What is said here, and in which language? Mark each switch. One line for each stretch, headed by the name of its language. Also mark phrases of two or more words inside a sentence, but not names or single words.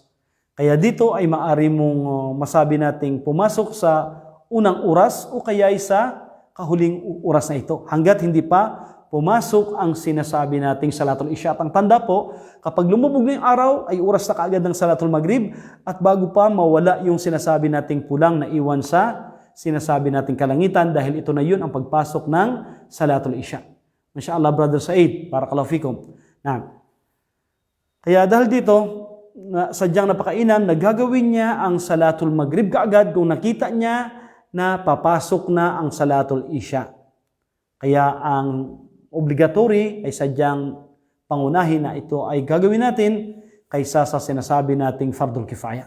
Filipino: Kaya dito ay maaari mong masabi nating pumasok sa unang oras o kaya sa kahuling oras na ito. Hanggat hindi pa pumasok ang sinasabi nating
Arabic: صلاة العشاء.
Filipino: At ang tanda po, kapag lumubog na yung araw, ay oras na kaagad ng
Arabic: صلاة المغرب
Filipino: at bago pa mawala yung sinasabi nating pulang na iwan sa sinasabi nating kalangitan dahil ito na yun ang pagpasok ng
Arabic: صلاة العشاء. ما شاء الله, Brother Said, بارك الله فيكم.
Filipino: Kaya dahil dito, sadyang napakainam na gagawin niya ang
Arabic: صلاة المغرب
Filipino: kaagad kung nakita niya na papasok na ang
Arabic: صلاة العشاء.
Filipino: Kaya ang obligatory ay sadyang pangunahin na ito ay gagawin natin kaysa sa sinasabi nating
Arabic: فرض الكفاية.